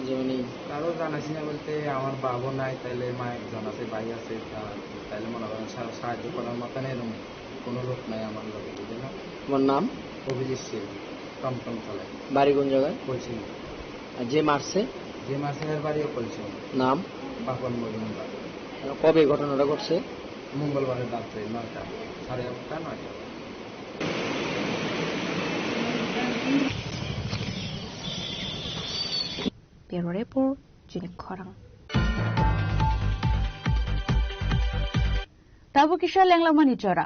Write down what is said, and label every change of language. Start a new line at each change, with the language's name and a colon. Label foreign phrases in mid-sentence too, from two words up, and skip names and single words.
Bangla: যে মানে কারো জানাইছি না বলতে আমার বাবা নাই, তাইলে মা একজন আছে, ভাই আছে, তাইলে মনে করেন সাহায্য করার মতন এরকম কোনো লোক নাই আমার লোকে, বুঝে না। তোমার নাম? অভিজিৎ সিং, টমটম চালায়। বাড়ি কোন জায়গায়? কলসি। আর যে মারছে এর বাড়িও কলসি। নাম? বাপন মজুমদার। কবে ঘটনাটা ঘটছে? মঙ্গলবারের রাত্রে 9টা, 8:30, 9টা।
English: Bureau Report, Jenik Khorang.
Kok Borok: Tabo kisha lenglamani chora.